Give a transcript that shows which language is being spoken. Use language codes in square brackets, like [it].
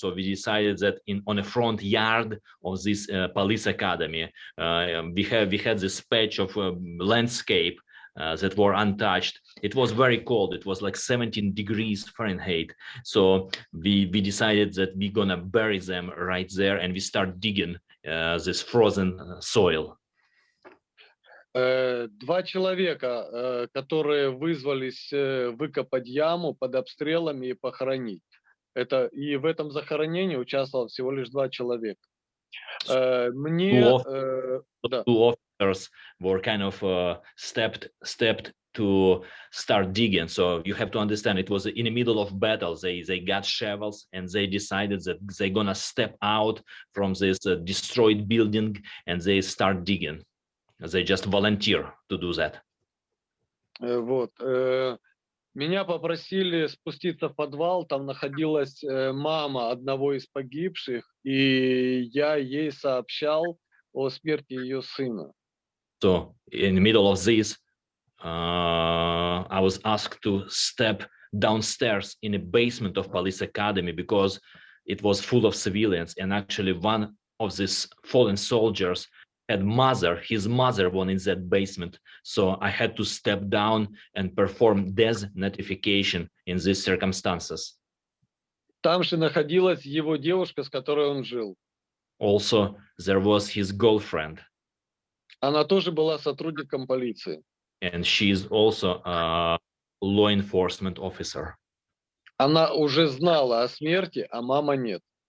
[en] So we decided that on the front yard of this police academy, we had this patch of landscape that were untouched. It was very cold. It was like 17 degrees Fahrenheit. So we decided that we're gonna bury them right there, and we start digging this frozen soil. [ru] 2 человека, которые вызвались выкопать яму под обстрелами и похоронить. И в этом захоронении участвовало всего лишь 2 человека. Мне, да. [en] 2 officers were kind of stepped to start digging. So you have to understand, it was in the middle of battle. They got shovels, and they decided that they're gonna step out from this destroyed building, and they start digging. They just volunteer to do that. [ru] Вот. Меня попросили спуститься в подвал, там находилась мама одного из погибших, и я ей сообщал о смерти ее сына. [en] So in the middle of this, I was asked to step downstairs in the basement of police academy, because it was full of civilians, and actually one of these fallen soldiers had his mother was in that basement. So I had to step down and perform death notification in these circumstances. [ru] Там же находилась его девушка, с которой он жил. [en] Also, there was his girlfriend. [ru] Она тоже была сотрудником полиции. [en] And she's also a law enforcement officer. [ru] Она уже знала о смерти, а мама нет.